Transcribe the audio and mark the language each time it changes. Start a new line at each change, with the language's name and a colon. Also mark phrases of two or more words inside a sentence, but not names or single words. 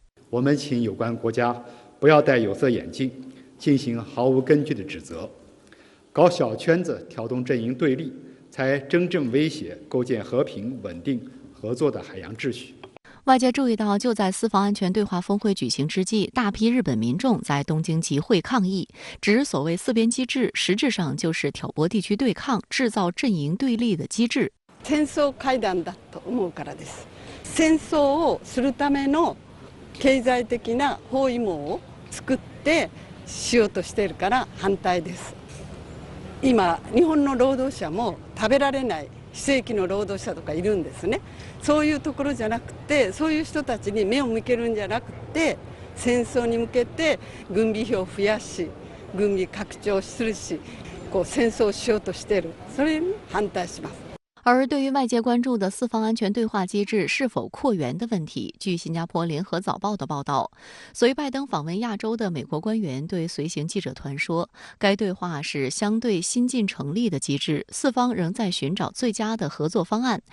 Chinese: 我们请有关国家不要戴有色眼镜，进行毫无根据的指责，搞小圈子挑动阵营对立，才真正威胁构建和平稳定合作的海洋秩序。外界注意到，就在四方安全对话峰会举行之际，大批日本民众在东京集会抗议，指所谓四边机制实质上就是挑拨地区对抗、制造阵营对立的机制。
Japanese: 戦争会談だと思うからです。戦争をするための経済的な包囲網を作ってしようとしているから反対です。今日本の労働者も食べられない非正規の労働者とかいるんですね。そういうところじゃなくて、そういう人たちに目を向けるんじゃなくて、戦争に向けて軍備費を増やし、軍備拡張するし、戦争をしようとしている。それに反対します。
Chinese: 而对于外界关注的四方安全对话机制是否扩员的问题，据新加坡联合早报的报道，随拜登访问亚洲的美国官员对随行记者团说，该对话是相对新近成立的机制，四方仍在寻找最佳的合作方案。